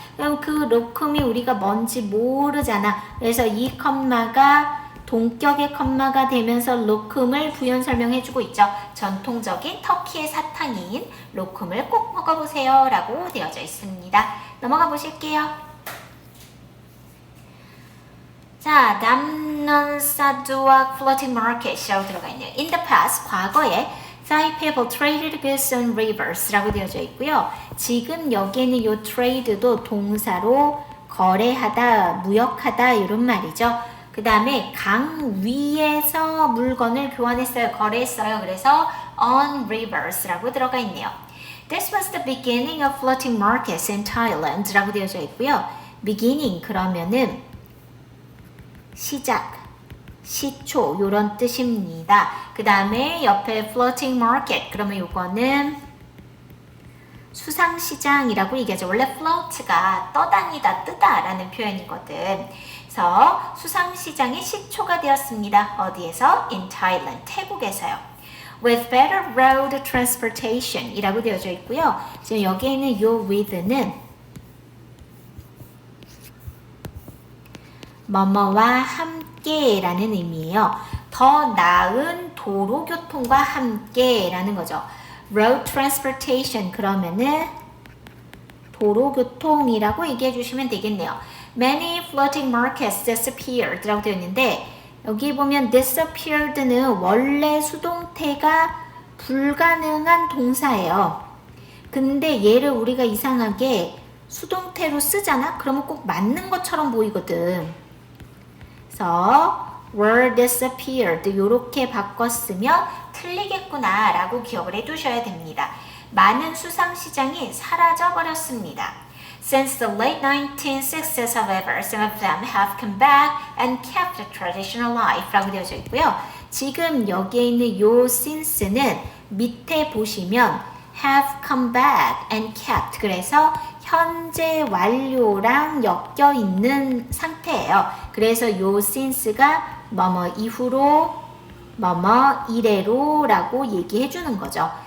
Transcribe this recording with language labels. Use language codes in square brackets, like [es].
[ko] 그럼 그 로쿰이 우리가 뭔지 모르잖아. 그래서 이 컴마가 동격의 컴마가 되면서 로쿰을 부연 설명해주고 있죠. 전통적인 터키의 사탕인 로쿰을 꼭 먹어보세요 라고 되어져 있습니다. 넘어가 보실게요. 자, 담넌사두악 floating market이라고 들어가 있네요. [en] In the past, [ko] 과거에 [en] Thai people traded goods on rivers [ko] 라고 되어져 있고요. 지금 여기에는 이 trade도 동사로 거래하다, 무역하다 이런 말이죠. 그 다음에 강 위에서 물건을 교환했어요. 거래했어요. 그래서 [en] on rivers [ko] 라고 들어가 있네요. [en] This was the beginning of floating markets in Thailand [ko] 라고 되어져 있고요. beginning 그러면은 시작, 시초 요런 뜻입니다. 그 다음에 옆에 floating market 그러면 요거는 수상시장이라고 얘기하죠. 원래 float가 떠다니다, 뜨다 라는 표현이거든. 그래서 수상시장이 시초가 되었습니다. 어디에서? [en] In Thailand, [ko] 태국에서요. [en] With better road transportation [ko] 이라고 되어져 있고요. 지금 여기에 있는 요 with는 뭐뭐와 함께 라는 의미예요. 더 나은 도로교통과 함께 라는 거죠. Road transportation 그러면은 도로교통이라고 얘기해 주시면 되겠네요. [en] Many floating markets disappeared [ko] 라고 되어 있는데 여기 보면 disappeared는 원래 수동태가 불가능한 동사예요. 근데 얘를 우리가 이상하게 수동태로 쓰잖아? 그러면 꼭 맞는 것처럼 보이거든. 그래서 were disappeared 이렇게 바꿨으면 틀리겠구나 라고 기억을 해두셔야 됩니다. 많은 수상시장이 사라져버렸습니다. [en] Since the late 1960s, however, some of them have come back and kept the tradition alive [ko] 라고 되어져 있고요. 지금 여기에 있는 요 since는 밑에 보시면 [en] have come back and kept [ko] 그래서 현재 완료랑 엮여 있는 상태예요. 그래서 요 since가 뭐뭐 이후로 뭐뭐 이래로 라고 얘기해 주는 거죠.